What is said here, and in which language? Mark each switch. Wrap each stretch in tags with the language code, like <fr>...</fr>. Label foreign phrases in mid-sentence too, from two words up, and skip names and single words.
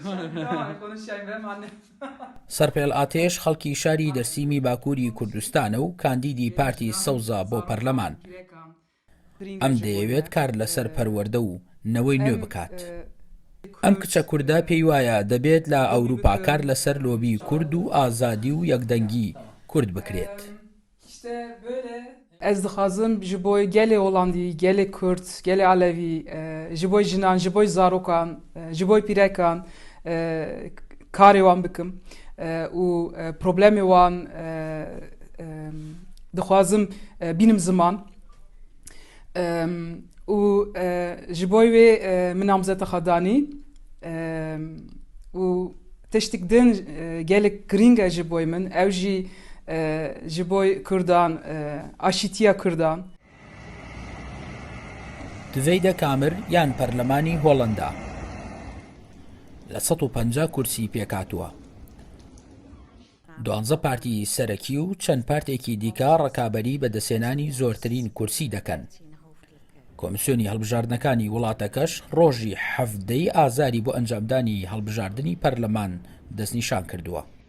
<ckb>سەرپێڵ ئاتێش خەڵکی شاری دەرسیمی باکووری کوردستانە و کاندیدی پارتی سەوزا بۆ پەرلەمان. ئەم دەیەوێت کار لەسەر پەروەردە و نەوەی نوێ بکات. ئەم کچە کووردە پێی وایە دەبێت لە ئەوروپا کار لەسەر لۆبی کورد و ئازادی و یەکدەنگی کورد بکرێت.</ckb> <ku>Ez dixwazim ji bo gelê Holandî, gelê Kurd, gelê Alevî, ji bo jinan, ji bo zarokan, ji bo pîrekan karê wan bikim û problemê wan dixwazim bînim ziman û ji bo wê min namzeta xwedanî û tiştek din gelek giring e ji bo min ew jî ji bo Kurdan, aşîtiya Kurdan.</ku> <ckb>Diveyde Kamir yan pەرلەمانی هۆڵەندا لە 150 کورسی پێکاتووە. 12 پارتی سەرەکی و چەند پارتێکی دیکە ڕکابەری بە دەسێنانی زۆرترین کورسی دەکەن. کۆمیسیۆنی هەڵبژاردنەکانی وڵاتەکەش ڕۆژی 17 ئازاری بۆ ئەنجامدانی هەڵبژاردننی پەرلەمان دەستنیشان کردووە.</ckb>